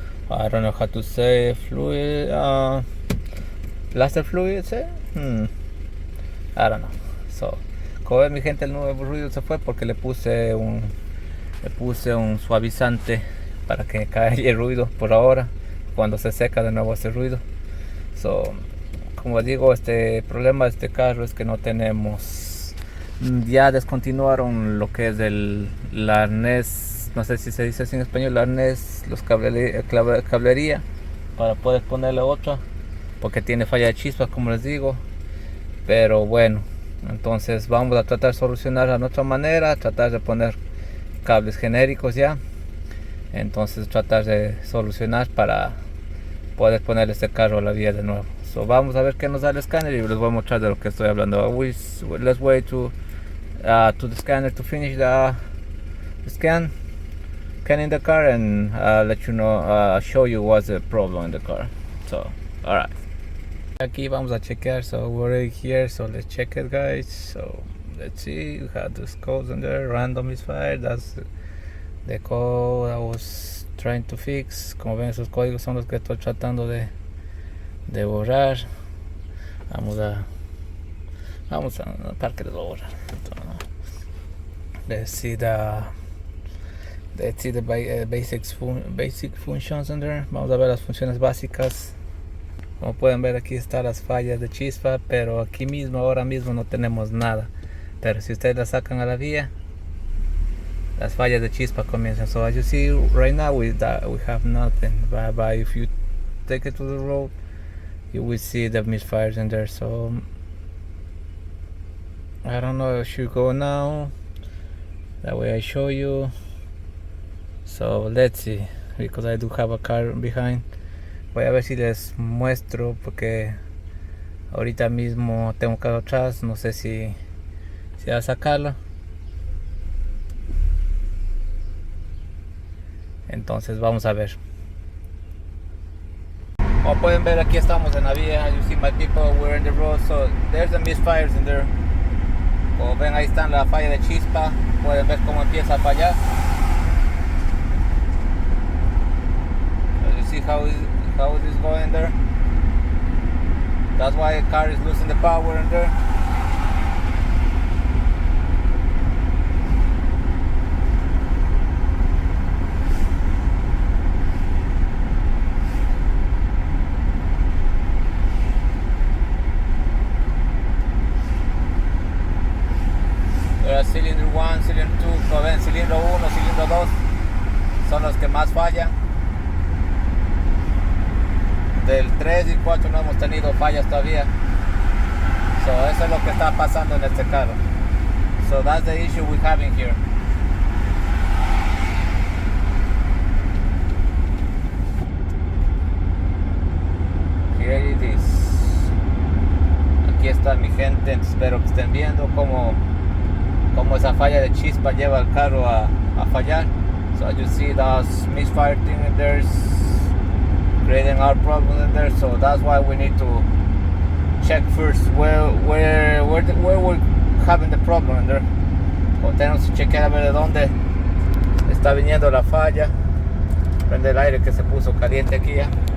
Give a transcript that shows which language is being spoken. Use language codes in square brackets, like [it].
[en] I don't know how to say, fluid, plaster fluid, say? I don't know. [es] So, como ven, mi gente, el nuevo ruido se fue porque le puse un suavizante para que caiga el ruido por ahora. Cuando se seca de nuevo hace ruido. So, como digo, este problema de este carro es que no tenemos, ya descontinuaron lo que es el arnés, no sé si se dice así en español, el arnés, los cablería para poder ponerle otra, porque tiene falla de chispas, como les digo. Pero bueno, entonces vamos a tratar de solucionar a nuestra manera, tratar de poner cables genéricos ya. Entonces tratar de solucionar para poder poner este carro a la vía de nuevo. So, vamos a ver qué nos da el escáner y les voy a mostrar de lo que estoy hablando. [en] Let's wait to the scanner to finish the scan in the car, and let you know, show you what's the problem in the car. So, alright. [es] Aquí vamos a chequear. [en] So we're already here, so let's check it, guys. So let's see, we have those codes in there. Random misfire, that's the code I was trying to fix. [es] Como ven, esos códigos son los que estoy tratando de borrar. Vamos a para que los borrar. [en] Let's see the basic functions in there. [es] Vamos a ver las funciones básicas. Como pueden ver, aquí están las fallas de chispa, pero aquí mismo, ahora mismo no tenemos nada. Pero si ustedes la sacan a la vía, las fallas de chispa comienzan. [en] So as you see right now, we have nothing. But if you take it to the road, you will see the misfires in there. So I don't know if I should go now. That way I show you. So let's see, because I do have a car behind. [es] Voy a ver si les muestro porque ahorita mismo tengo un carro atrás. No sé si va a sacarlo. Entonces vamos a ver. Como pueden ver, aquí estamos en la vía. [en] You see my people, we're in the road. So there's the misfires in there. [es] Como ven, ahí están la falla de chispa. Pueden ver cómo empieza a fallar. [en] So you see how it is going there. That's why the car is losing the power in there. Cylinder 1, Cylinder 2, [es] como ven, cilindro 1, cilindro 2 son los que más fallan. Del 3 y 4 no hemos tenido fallas todavía. So eso es lo que está pasando en este carro. [en] So that's the issue we're having here. Here it is. [es] Aquí está mi gente, espero que estén viendo cómo esa falla de chispa lleva al carro a fallar. [en] So as you see, those misfire thing in there is creating our problem in there. So that's why we need to check first where we're having the problem in there. [es] O tenemos que chequear a ver de dónde está viniendo la falla. Prende el aire que se puso caliente aquí ya.